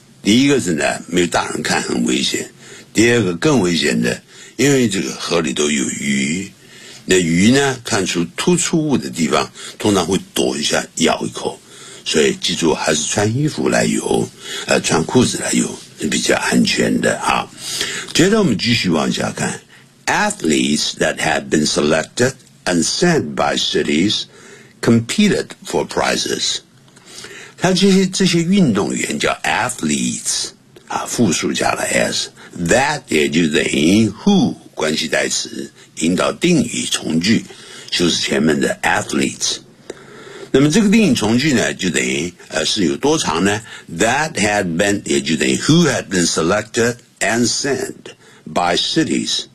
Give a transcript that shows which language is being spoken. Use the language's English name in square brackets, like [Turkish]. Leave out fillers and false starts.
[Chinese] 第一个是呢，没有大人看很危险。第二个更危险的，因为这个河里都有鱼，那鱼呢，看出突出物的地方，通常会躲一下咬一口。所以记住，还是穿衣服来游，穿裤子来游是比较安全的啊。接着我们继续往下看 [English] ，athletes that have been selected and sent by cities competed for prizes。 [Chinese] 他这些运动员叫 athletes 啊，复数加了 s， that 也就等于 who 关系代词，引导定语从句，就是前面的 athletes。那么这个定语从句呢，就等于是有多长呢？ [English] that had been [Chinese] 也就等于 [English] who had been selected and sent by cities。